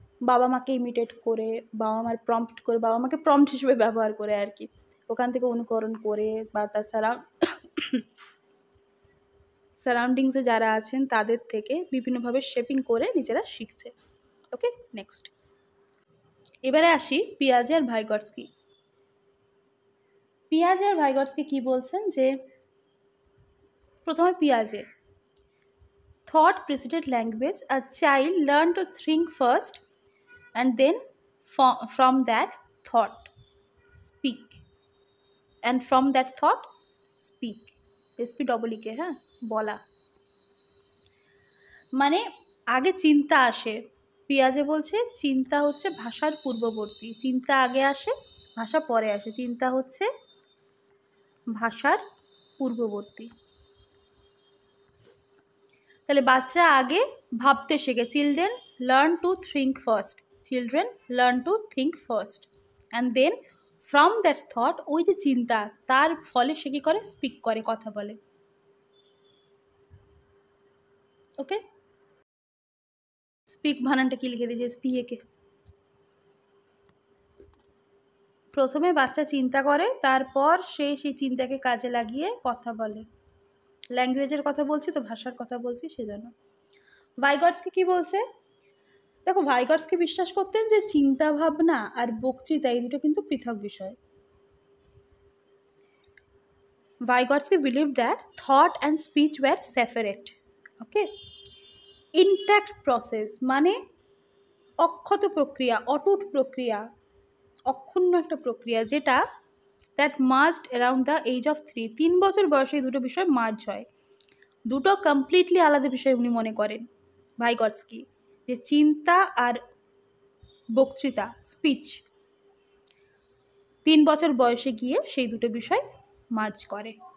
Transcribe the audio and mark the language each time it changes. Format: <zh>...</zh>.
<bn>বাবা মাকে ইমিটেট করে, বাবা মার প্রম্পট করে, বাবা মাকে প্রম্পট হিসেবে ব্যবহার করে আর কি, ওখান থেকে অনুকরণ করে, বা তাছাড়া সারাউন্ডিংসে যারা আছেন তাদের থেকে বিভিন্নভাবে শেপিং করে নিজেরা শিখছে। ওকে, নেক্সট এবারে আসি পিয়াজে আর ভাইগটস্কি। পিয়াজে আর ভাইগটস্কি কি বলছেন যে প্রথমে পিয়াজে,</bn> <en>thought preceded language, a child learned to think first and then from that thought speak, and from that thought speak, SPEEK,</en> <bn>হ্যাঁ, বলা মানে আগে চিন্তা আসে। পিয়াজে বলছে চিন্তা হচ্ছে ভাষার পূর্ববর্তী, চিন্তা আগে আসে ভাষা পরে আসে, চিন্তা হচ্ছে ভাষার পূর্ববর্তী। তাহলে বাচ্চা আগে ভাবতে শেখে,</bn> <en>children learn to think first, children learn to think first and then from that thought,</en> <bn>ওই যে চিন্তা তার ফলে সে কী করে, স্পিক করে, কথা বলে। ওকে, স্পিক বানানটা কি লিখে দিয়েছে, SPEAK। প্রথমে বাচ্চা চিন্তা করে, তারপর সে সেই চিন্তাকে কাজে লাগিয়ে কথা বলে। ল্যাঙ্গুয়েজের কথা বলছি তো, ভাষার কথা বলছি সেজন্য। ভাইগটস্কি কি বলছে, দেখো ভাইগটস্কি বিশ্বাস করতেন যে চিন্তা ভাবনা আর বক্তৃতা এই দুটো কিন্তু পৃথক বিষয়।</bn> <en>Vygotsky believed that thought and speech were separate.</en> <bn>Okay, intact process মানে অক্ষত প্রক্রিয়া, অটুট প্রক্রিয়া, অক্ষুণ্ণ একটা প্রক্রিয়া, যেটা</bn> <en>that merged around the age of 3,</en> <bn>3 বছর বয়সে এই দুটো বিষয় মার্জ হয়। দুটো কমপ্লিটলি আলাদা বিষয় উনি মনে করেন ভাইগটস্কি, যে চিন্তা আর বক্তৃতা, স্পিচ 3 বছর বয়সে গিয়ে সেই দুটো বিষয় মার্জ করে।</bn>